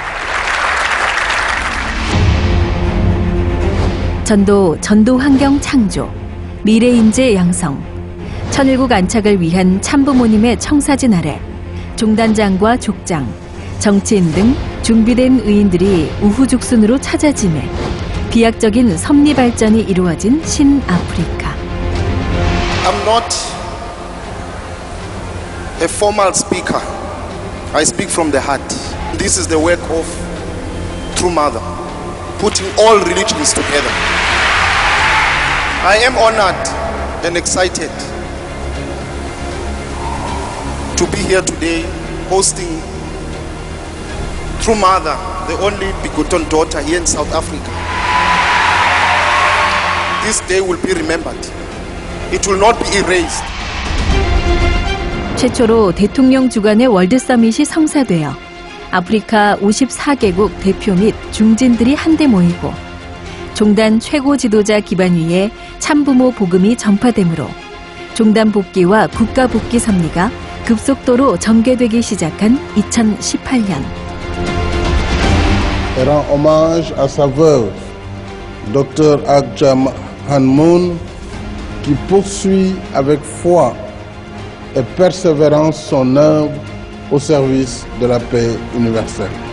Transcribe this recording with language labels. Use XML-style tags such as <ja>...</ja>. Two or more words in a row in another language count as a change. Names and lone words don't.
<ko>전도 환경 창조, 미래 인재 양성, 천일국 안착을 위한 참부모님의 청사진 아래 종단장과 족장, 정치인 등 준비된 의인들이 우후죽순으로 찾아짐에 비약적인 섭리 발전이 이루어진 신아프리카.</ko> <en>I'm not a formal speaker. I speak from the heart. This is the work of True Mother, putting all religions together. I am honored and excited to be here today hosting True Mother, the only begotten daughter here in South Africa. This day will be remembered. It will not be erased.</en> <ko>최초로 대통령 주관의 월드 서밋이 성사되어 아프리카 54개국 대표 및 중진들이 한데 모이고 종단 최고 지도자 기반 위에 참부모 복음이 전파되므로 종단 복귀와 국가 복귀 섭리가 급속도로 전개되기 시작한 2018년.</ko> <fr>Elle rend hommage à sa veuve, Dr Agja Hanmoun, qui poursuit avec foi et persévérance son œuvre au service de la paix universelle.</fr>